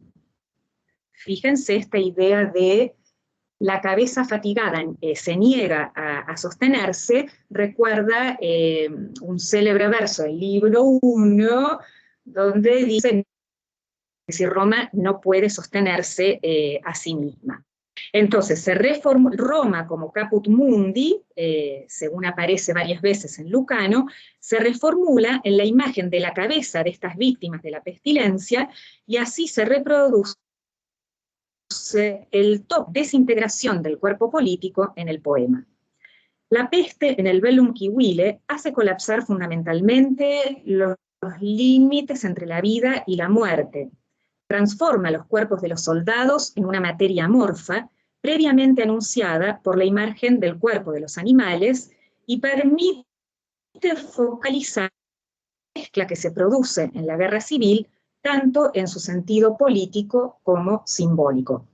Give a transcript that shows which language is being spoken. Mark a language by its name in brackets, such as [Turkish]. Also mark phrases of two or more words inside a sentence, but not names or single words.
[Spanish] Fíjense esta idea de la cabeza fatigada se niega a sostenerse, recuerda un célebre verso del libro 1, donde dice que si Roma no puede sostenerse a sí misma. Entonces, se reformó Roma como [Latin] caput mundi, [Spanish] según aparece varias veces en Lucano, se reformula en la imagen de la cabeza de estas víctimas de la pestilencia, y así se reproduce el top desintegración del cuerpo político en el poema. La peste en el Bellum Civilis hace colapsar fundamentalmente los límites entre la vida y la muerte, transforma los cuerpos de los soldados en una materia amorfa, previamente anunciada por la imagen del cuerpo de los animales, y permite focalizar la mezcla que se produce en la guerra civil, tanto en su sentido político como simbólico.